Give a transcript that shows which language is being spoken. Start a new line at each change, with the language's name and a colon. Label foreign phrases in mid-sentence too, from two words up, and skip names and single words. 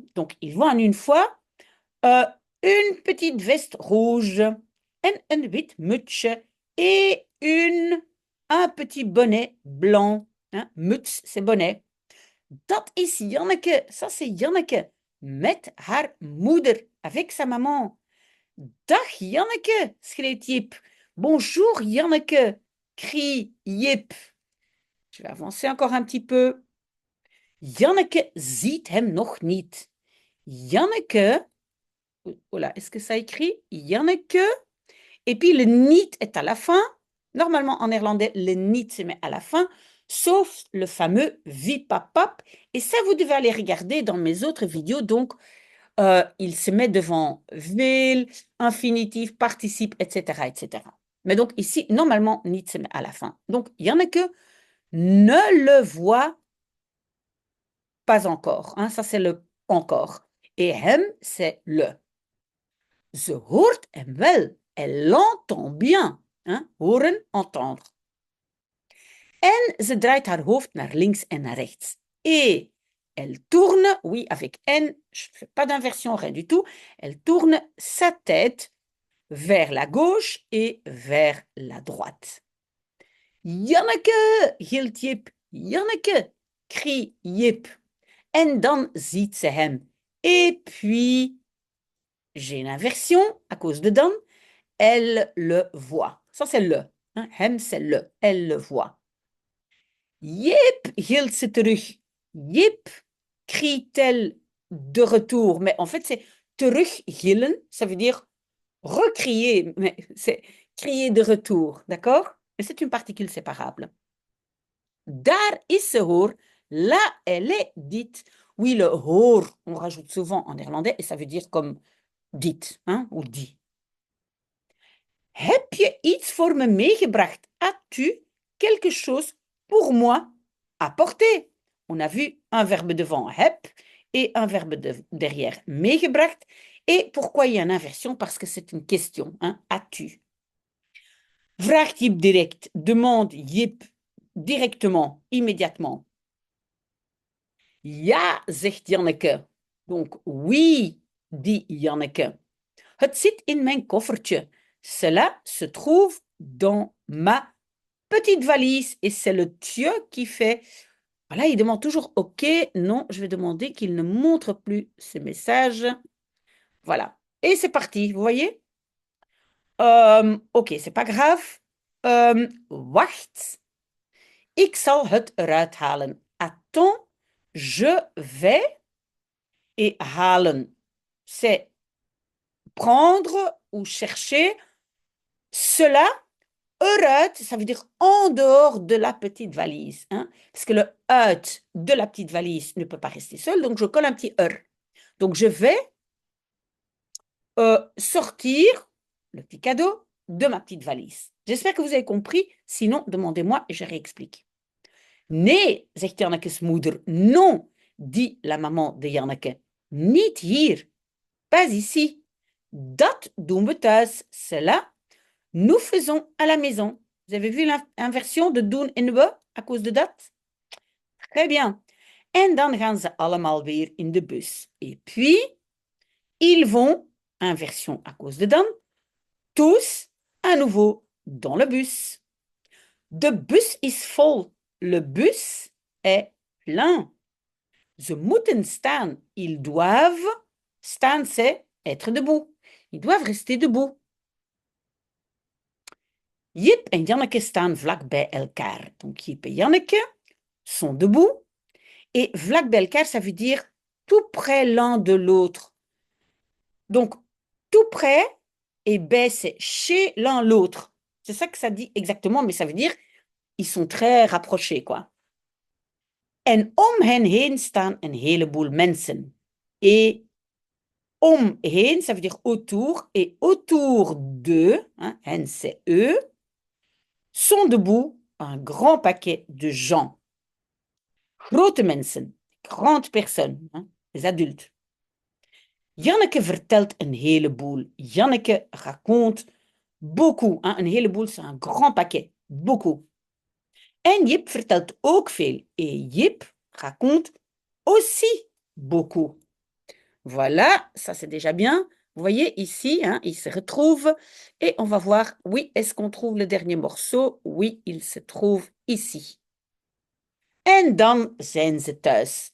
French: Donc, il voit en une fois une petite veste rouge
Dutch: en een wit mutsje
French: et un petit bonnet blanc. Hein? Muts, c'est bonnet.
Dutch: Dat is Janneke,
French: ça c'est Janneke,
Dutch: met haar moeder,
French: avec sa maman.
Dutch: Dag Janneke, schreeuwt Jip.
French: Bonjour Janneke, crie Jip. Je vais avancer encore un petit peu.
Dutch: Janneke ziet hem nog niet. Janneke,
French: voilà, est-ce que ça écrit Janneke? Et puis le niet est à la fin. Normalement, en néerlandais, le niet se met à la fin, sauf le fameux vipapap. Et ça, vous devez aller regarder dans mes autres vidéos. Donc, il se met devant will, infinitif, participe, etc., etc. Mais donc ici, normalement, niet se met à la fin. Donc, Janneke ne le voit pas encore. Hein, ça, c'est le encore. Et hem, c'est le.
Dutch: Ze hoort hem wel.
French: Elle l'entend bien. Hein? Horen, entendre.
Dutch: En ze draait haar hoofd naar links en naar rechts.
French: Et elle tourne, oui, avec N, je ne fais pas d'inversion, rien du tout. Elle tourne sa tête vers la gauche et vers la droite.
Dutch: Janneke, gilt Jip. Janneke,
French: crie Jip.
Dutch: En dan ziet ze hem.
French: Et puis, j'ai une inversion à cause de dan. Elle le voit. Ça, c'est le. Hein? Hem, c'est le. Elle le voit.
Dutch: Jip, gilt ze terug. Jip,
French: crie-t-elle de retour. Mais en fait, c'est teruggillen. Ça veut dire recrier, mais c'est crier de retour. D'accord? Et c'est une particule séparable.
Dutch: Daar is ze hoor.
French: Là, elle est dite. Oui, le hoor, on rajoute souvent en néerlandais et ça veut dire comme dit, hein, ou dit.
Dutch: Heb je iets voor me meegebracht?
French: As-tu quelque chose pour moi apporter? On a vu un verbe devant heb et un verbe derrière meegebracht. Et pourquoi il y a une inversion? Parce que c'est une question. Hein? As-tu?
Dutch: Vraagt Jip direct,
French: demande Jip directement, immédiatement.
Dutch: Ja, zegt Janneke.
French: Donc oui, dit Janneke.
Dutch: Het zit in mijn koffertje.
French: Cela se trouve dans ma petite valise. Et c'est le Dieu qui fait... Voilà, il demande toujours OK. Non, je vais demander qu'il ne montre plus ce message. Voilà. Et c'est parti, vous voyez? OK, c'est pas grave.
Dutch: Wacht. Ik zal het eruit halen.
French: Attends, je vais. Et halen, c'est prendre ou chercher. Cela, eruit, ça veut dire en dehors de la petite valise. Hein? Parce que le uit de la petite valise ne peut pas rester seul, donc je colle un petit Donc je vais sortir le petit cadeau de ma petite valise. J'espère que vous avez compris. Sinon, demandez-moi et je réexplique.
Dutch: Nee, zegt Janneke's moeder.
French: Non, dit la maman de Janneke.
Dutch: Niet hier.
French: Pas ici.
Dutch: Dat doen we thuis.
French: Cela, nous faisons à la maison. Vous avez vu l'inversion de doen en we à cause de dat? Très bien.
Dutch: En dan gaan ze allemaal weer in de bus.
French: Et puis, ils vont, inversion à cause de dan, tous à nouveau dans le bus.
Dutch: De bus is vol.
French: Le bus est plein.
Dutch: Ze moeten staan.
French: Ils doivent. Staan, c'est être debout. Ils doivent rester debout.
Dutch: Jip en Janneke staan vlak bij elkaar.
French: Donc Jip en Janneke sont debout.
Dutch: Et vlak bij elkaar,
French: ça veut dire tout près l'un de l'autre. Donc, tout près, et bij, c'est chez l'un l'autre. C'est ça que ça dit exactement, mais ça veut dire ils sont très rapprochés, quoi.
Dutch: En om hen heen staan een heleboel mensen.
French: Et omheen, ça veut dire autour, et autour d'eux, hein, hen c'est eux, sont debout un grand paquet de gens.
Dutch: Grote mensen,
French: grande personnes, hein, les adultes.
Dutch: Janneke vertelt een heleboel.
French: Janneke raconte beaucoup. Hein,
Dutch: een heleboel,
French: c'est un grand paquet. Beaucoup.
Dutch: En Jip vertelt ook veel.
French: Et Jip raconte aussi beaucoup. Voilà, ça c'est déjà bien. Vous voyez ici, hein, il se retrouve. Et on va voir, oui, est-ce qu'on trouve le dernier morceau? Oui, il se trouve ici.
Dutch: En dan zijn ze thuis.